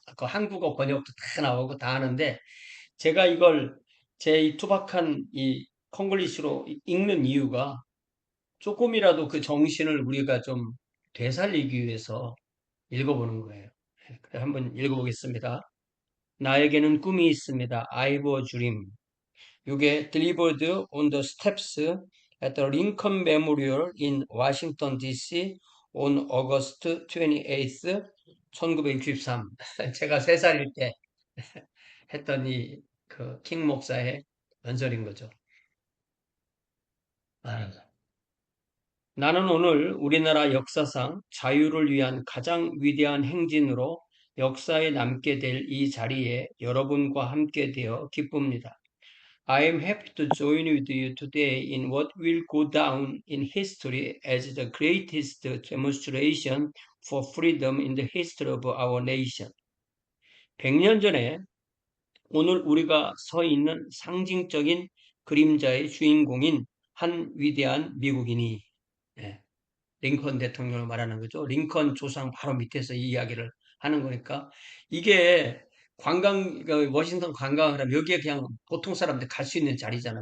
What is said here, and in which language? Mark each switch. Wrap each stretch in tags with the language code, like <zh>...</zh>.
<ko>그 한국어 번역도 다 나오고 다 하는데 제가 이걸 제 이 투박한 이 콩글리시로 읽는 이유가 조금이라도 그 정신을 우리가 좀 되살리기 위해서 읽어보는 거예요. 네, 그래 한번 읽어보겠습니다. 나에게는 꿈이 있습니다.</ko> <en>I have a dream.</en> <ko>이게</ko> <en>delivered on the steps at the Lincoln Memorial in Washington D.C. on August 28th, 1963.</en> <ko>제가 3살일 때 했던 그 킹 목사의 연설인 거죠. 나는 오늘 우리나라 역사상 자유를 위한 가장 위대한 행진으로 역사에 남게 될 이 자리에 여러분과 함께 되어 기쁩니다.</ko> <en>I am happy to join with you today in what will go down in history as the greatest demonstration for freedom in the history of our nation.</en> <ko>100년 전에 오늘 우리가 서 있는 상징적인 그림자의 주인공인 한 위대한 미국인이, 예, 링컨 대통령을 말하는 거죠. 링컨 조상 바로 밑에서 이 이야기를 하는 거니까 이게 워싱턴 관광을 하면 여기에 그냥 보통 사람들 갈 수 있는 자리잖아요.</ko>